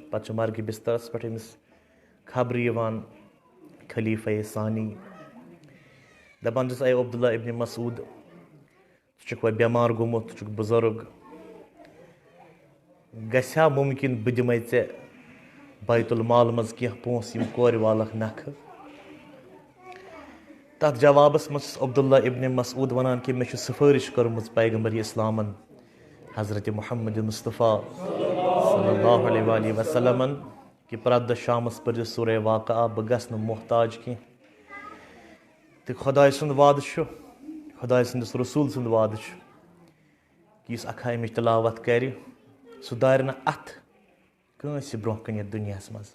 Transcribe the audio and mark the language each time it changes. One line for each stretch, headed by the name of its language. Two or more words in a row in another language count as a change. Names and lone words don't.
Kashmiri: پتہٕ چھُ مرگہِ بسترس پٮ۪ٹھ أمِس خبرِ یِوان خلیفہ ثانی دپان چھِس اے عبداللہ ابن مسعود ژٕ چھُکھ وۄنۍ بٮ۪مار گوٚمُت، ژٕ چھُکھ بُزرگ، گژھِ ہا مُمکِن بہٕ دِمے ژےٚ بیت المال منٛز کینٛہہ پونٛسہٕ یِم کورِ والکھ نکھٕ. تتھ جوابس منٛز چھُس عبداللہ ابن مسعود ونان کہ مےٚ چھُ سفٲرش کٔرمٕژ پیغمبر اسلامن حضرت محمد مصطفیٰ صلی اللہ علیہ وآلہ وسلمن کہ پرٛٮ۪تھ دۄہ شامس پٔرزِ سورہ واقعہ، بہٕ گژھٕ نہٕ محتاج کینٛہہ. تہٕ خۄداے سُنٛد وعدٕ چھُ، خۄداے سٕنٛدِس رسوٗل سُنٛد وعدٕ چھُ کہ یُس اکھا امِچ تلاوت کرِ سُہ دارِ نہٕ اتھ کٲنٛسہِ برونٛہہ کَنہِ یتھ دُنیاہس منٛز.